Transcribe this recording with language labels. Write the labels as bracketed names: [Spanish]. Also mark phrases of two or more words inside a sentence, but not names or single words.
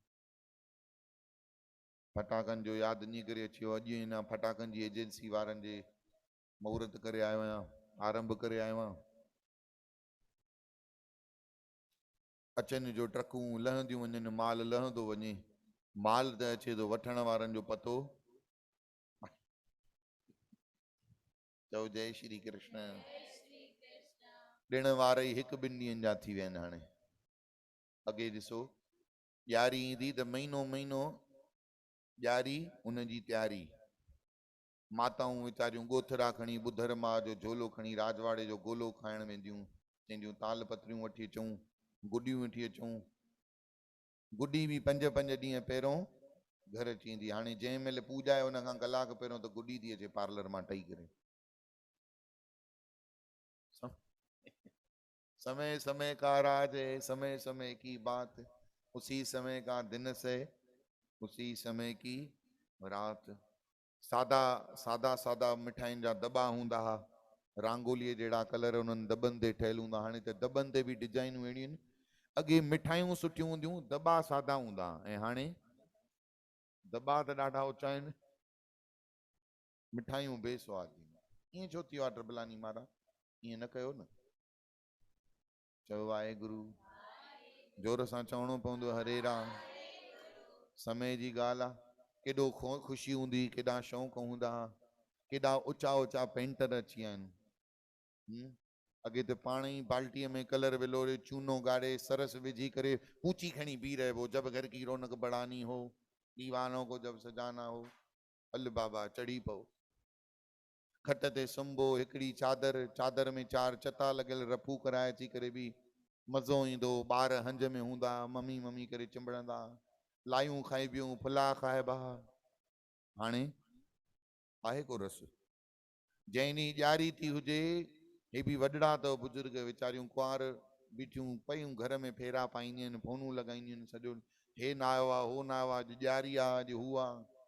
[Sindhi] फटाकनि जो यादि इन करे अची वियो अॼु हिन फटाकनि जी एजेंसी वारनि जे मुहूर्त करे आयो आहियां आरंभ करे आयो आहियां अचनि जो ट्रकूं लहंदियूं वञनि माल लहंदो वञे माल त अचे थो वठण वारनि जो पतो चओ जय श्री कृष्ण ॾिण वार ई 1-2 ॾींहंनि जा थी विया आहिनि हाणे अॻे ॾिसो ॾियारी ईंदी त महीनो ॾियारी उनजी तयारी माताऊं वीचारियूं ॻोथरा खणी ॿुधर माह जो झोलो खणी राजवाड़े जो गोलो खाइण वेंदियूं चवंदियूं ताल पत्रियूं वठी अचूं गुॾियूं वठी अचूं गुॾी बि 5 ॾींहं पहिरियों घर अची वेंदी। हाणे जंहिं महिल पूॼा आहे उन खां कलाक पहिरियों त गुॾी थी अचे पार्लर मां टही करे। [Hindi] समय समय का राज है, समय समय की बात, उसी समय का दिन से उसी समय की रात। [Sindhi] सादा सादा सादा मिठाइनि जा दॿा हूंदा हुआ, रांगोलीअ जहिड़ा कलर उन्हनि दॿनि ते ठहियल हूंदा। हाणे त दॿनि ते बि डिजाइनूं अहिड़ियूं आहिनि। अॻे मिठाइयूं सुठियूं हूंदियूं, दॿा सादा हूंदा, ऐं हाणे दॿा त ॾाढा ऊचा आहिनि, मिठाइयूं बेस्वाद। ईअं छो थियो आहे ट्रिपलानी महाराज? ईअं न कयो न। चयो वाहेगुरु, जोर सां चवणो पवंदो हरे राम। समय जी ॻाल्हि आहे, केॾो ख़ुशी हूंदी, केॾा शौक़ हूंदा, केॾा ऊचा ऊचा पेंटर अची विया आहिनि। अॻे त पाण ई बाल्टीअ में कलर विलोड़े चूनो ॻाड़े सरस विझी करे पूची खणी बीह रहिबो, [Hindi] जब घर की रौनक बढ़ानी हो, दीवानों को जब सजाना हो, [Sindhi] हल बाबा चढ़ी पओ। खट ते सुम्बो, हिकिड़ी चादर, चादर में 4 चता लॻियल, रफू कराए अची करे बि मज़ो ईंदो। ॿार हंज में हूंदा, मम्मी मम्मी करे चिंबड़ंदा, लायूं खाइबियूं, फुला खाइबा। हाणे आहे को रस? जंहिं ॾींहुं ॾियारी थी हुजे, हे बि वॾड़ा अथव बुज़ुर्ग, वीचारियूं कुंवार बीठियूं पयूं घर में फेरा पाईंदियूं आहिनि, फोनूं लॻाईंदियूं आहिनि सॼो, हे न आयो आहे, हो न आयो आहे, अॼु ॾियारी आहे, अॼु हू आहे।